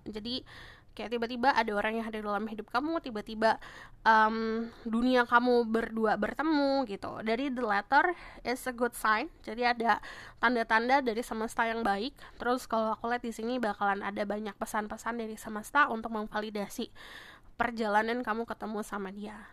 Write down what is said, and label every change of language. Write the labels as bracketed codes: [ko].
[id] Jadi kayak tiba-tiba ada orang yang hadir dalam hidup kamu, tiba-tiba dunia kamu berdua bertemu gitu. Dari [en] the letter is a good sign. [id] Jadi ada tanda-tanda dari semesta yang baik. Terus kalau aku lihat di sini bakalan ada banyak pesan-pesan dari semesta untuk memvalidasi perjalanan kamu ketemu sama dia.